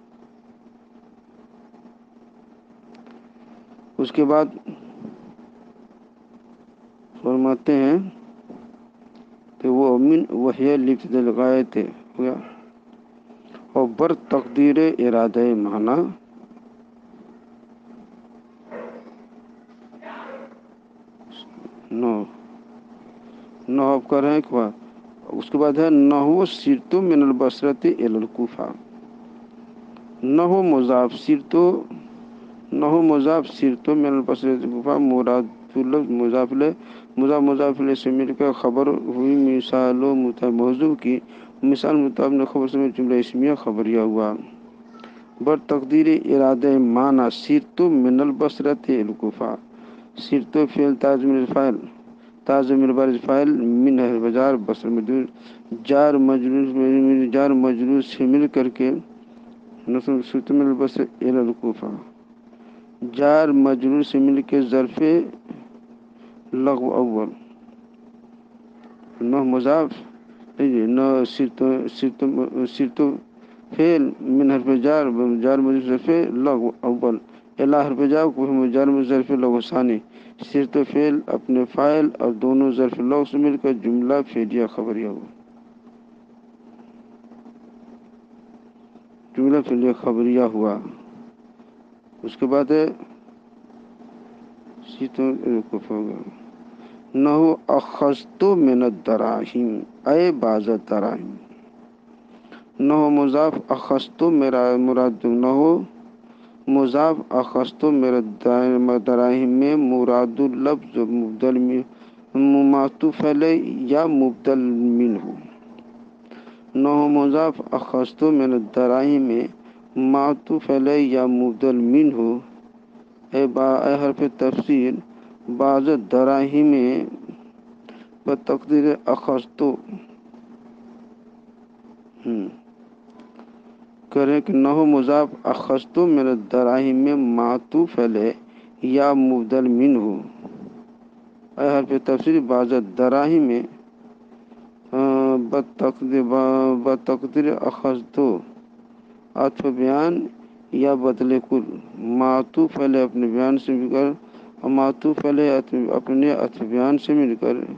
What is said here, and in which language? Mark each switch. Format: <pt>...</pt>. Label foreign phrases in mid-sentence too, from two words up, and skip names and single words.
<ur>اس کے بعد فرماتے ہیں کہ وہ من وحی لفظ الغایت ہو گیا اور بر تقدیر ارادہ معنی نو آپ کر رہے ہیں۔ اس کے بعد ہے نحو</ur> <ar>سرت من البصرۃ الی الکوفہ،</ar> <ur>نحو مضاف</ur> <ar>سرت من البصرۃ الی الکوفہ،</ar> <ur>مراد لفظ مضاف الیہ سے مل کر خبر ہوئی، مثال و موضوع کی مثال مطابق خبر سے جملہ اسمیہ خبریہ ہوا۔ بر تقدیر ارادہ معنی</ur> <ar>سرت من البصرۃ الی الکوفہ،</ar> <ur>سرت فعل تعظیم البارز فاعل من حرف جار بصر مجرور جار مجرور سے مل کر کے</ur> <ar>سرت من البصرۃ الی الکوفہ،</ar> <ur>جار مجرور سے مل کے ظرف لغو اول، نہ مضاف نہ سرت فعل من حرف جار مجرور ظرف لغو اول الی حرف جار مجرور ظرف لغو ثانی، سرت فعل اپنے فاعل اور دونوں ظرف لغو سے مل کر جملہ فعلیہ خبریہ ہوا، جملہ فعلیہ خبریہ ہوا۔ اس کے بعد ہے نحو</ur> <ar>اخذت من الدراہم اے بعض الدراہم،</ar> <ur>نحو مضاف اخذت مراد نحو مضاف</ur> <ar>اخذت من الدراہم</ar> <ur>میں مراد لفظ مبدل معطوف علیہ یا مبدل منہ، نحو مضاف</ur> <ar>اخذت من الدراہم</ar> <ur>میں معطوف علیہ یا مبدل منہ، اے حرف تفسیر</ur> <ar>بعض الدراہم</ar> <ur>میں بتقدیر اخذت کریں کہ نحو مضاف</ur> <ar>اخذت من الدراہم</ar> <ur>میں معطوف علیہ یا مبدل منہ، اے حرف تفسیر</ur> <ar>بعض الدراہم</ar> <ur>میں بتقدیر اخذت عطف بیان یا بدل کل، معطوف علیہ اپنے بیان سے مل کر اور معطوف علیہ اپنے عطف بیان سے مل کر</ur>